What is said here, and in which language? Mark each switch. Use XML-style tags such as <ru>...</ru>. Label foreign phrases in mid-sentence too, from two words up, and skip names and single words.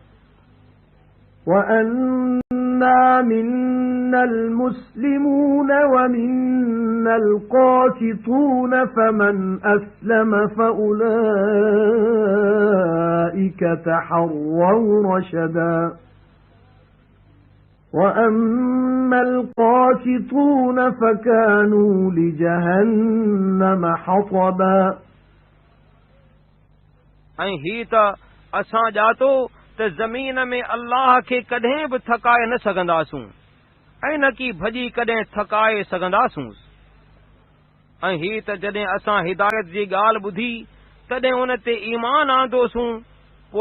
<ar>وَأَنَّا مِنَّا الْمُسْلِمُونَ وَمِنَّا الْقَاسِطُونَ فَمَنْ أَسْلَمَ فَأُولَئِكَ تَحَرَّوْا رَشَدًا وَأَمَّا الْقَاسِطُونَ فَكَانُوا لِجَهَنَّمَ حَطَبًا</ar> <sd>ऐं ही त असां ॼातो त ज़मीन में अल्लाह खे कॾहिं बि थकाए न सघंदासूं ऐं न की भॼी कॾहिं थकाए सघंदासूं ऐं ही त जॾहिं असां हिदायत जी ॻाल्हि ॿुधी तॾहिं उन ते ईमान आंदोसूं पोइ</sd>